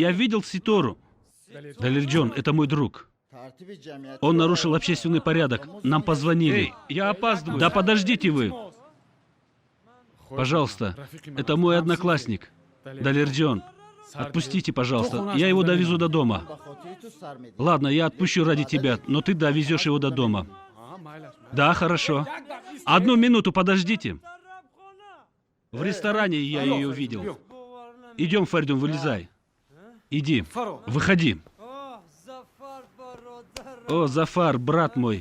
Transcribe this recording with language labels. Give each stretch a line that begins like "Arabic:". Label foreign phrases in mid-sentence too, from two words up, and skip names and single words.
Russian: Я видел Ситору. Далирджон, это мой друг.
Tajik: Тартиби ҷамъиятӣ.
Russian: Он нарушил общественный порядок. Нам позвонили. Эй, я опаздываю. Да подождите вы. Пожалуйста, это мой одноклассник. Далирджон, отпустите, пожалуйста. Я его довезу до дома.
Tajik: Ба хотири ту сар медиҳ.
Russian: Ладно, я отпущу ради тебя, но ты довезешь его до дома. Да, хорошо. Одну минуту подождите. В ресторане я ее видел. Идем, Фаридун, вылезай. Иди, выходи. О, Зафар, брат мой.